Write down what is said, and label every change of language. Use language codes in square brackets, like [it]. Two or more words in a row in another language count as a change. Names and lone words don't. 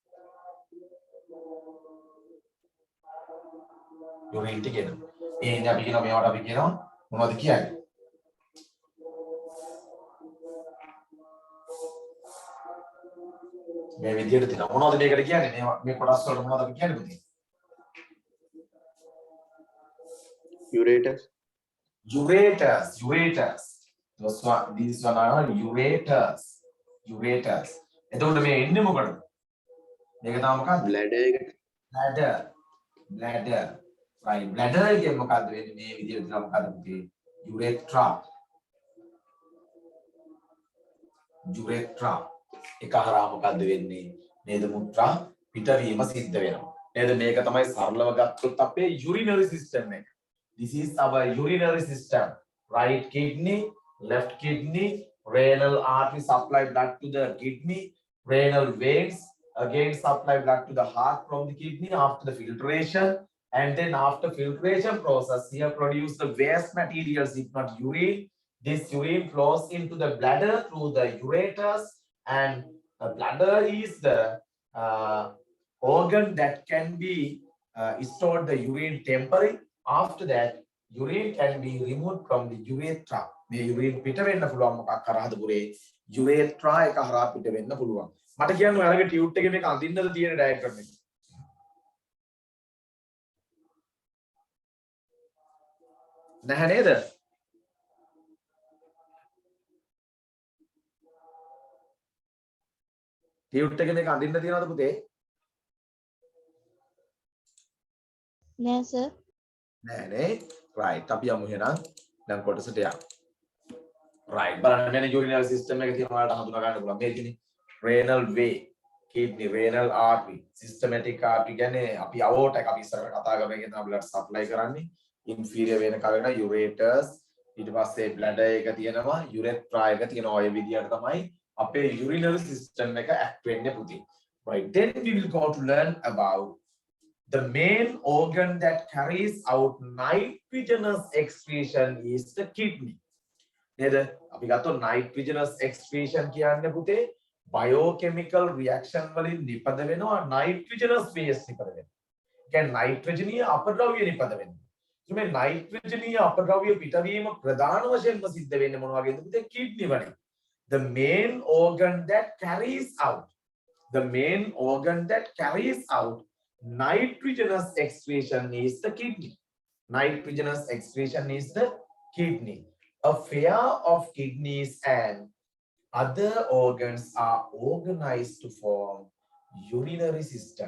[si] urine ටික එනවා. ඒ ඉන්නේ අපි කියනවා මේවට අපි කියනවා මොනවද කියන්නේ? මේ විදිහට තියෙනවා. මොනවද මේකට කියන්නේ? මේ කොටස් වලට මොනවද අපි කියන්නේ පුතේ? ureters. [en] These one are ureters. [si] එතකොට මේ එන්නේ මොකටද? මේක තමයි මොකක්ද? bladder එකට. [en] bladder. right. [si] bladder එකේ මොකද්ද වෙන්නේ? මේ විදිහට තියෙනවා මොකද්ද පුතේ? urethra. එක හරහා මොකද්ද වෙන්නේ? නේද මුත්‍රා පිටවීම සිද්ධ වෙනවා. නේද මේක තමයි සරලව ගත්තොත් අපේ [en] urinary system [si] එක. [en] This is our urinary system. Right kidney, left kidney, renal artery supply blood to the kidney, renal veins again supply blood to the heart from the kidney after the filtration, and then after filtration process here produce the waste materials if not urine. This urine flows into the bladder through the ureters, and the bladder is the organ that can be stored the urine temporarily. After that, urine can be removed from the urethra. [si] මේ urine පිට වෙන්න පුළුවන් මොකක් කරාද පුරේ urethra එක හරහා පිට වෙන්න පුළුවන්. මට කියන්න ඔයාලගේ ටියුට් එකේ මේක අඳින්නද තියෙන ඩයග්‍රෑම් එක. නැහැ නේද? ටියුට් එකේ මේක අඳින්න තියනවද පුතේ? නෑ සර්. නෑ නේ. right. අපි යමු එහෙනම් දැන් කොටසට යමු. right. බලන්න මෙන්න [en] urinary system [si] එක තියෙන ඔයාලට හඳුනා ගන්න පුළුවන්. මේ තියෙන්නේ [en] renal vein, kidney, renal artery, systematic artery [si] කියන්නේ අපි aorta එක අපි ඉස්සරහට කතා කරගෙන ඉන්න [en] blood supply [si] කරන්නේ [en] inferior vein [si] කරගෙන ureters ඊට පස්සේ bladder එක තියෙනවා urethra එක තියෙනවා ඔය විදිහට තමයි අපේ [en] urinary system [si] එක act වෙන්නේ පුතේ. right. [en] Then we will go to learn about the main organ that carries out nitrogenous excretion is the kidney. [si] නේද? අපි ගත්තොත් [en] nitrogenous excretion [si] කියන්නේ පුතේ [en] biochemical reaction [si] වලින් නිපද වෙනවා [en] nitrogenous waste [si] නිපද වෙනවා. කියන්නේ නයිට්‍රජනීය අපද්‍රව්‍ය නිපද වෙනවා. මේ නයිට්‍රජනීය අපද්‍රව්‍ය පිටවීම ප්‍රධාන වශයෙන්ම සිද්ධ වෙන්නේ මොන වගේද පුතේ? කිඩ්නි වලින්. [en] The main organ that carries out nitrogenous excretion is the kidney. A pair of kidneys and other organs are organized to form urinary system.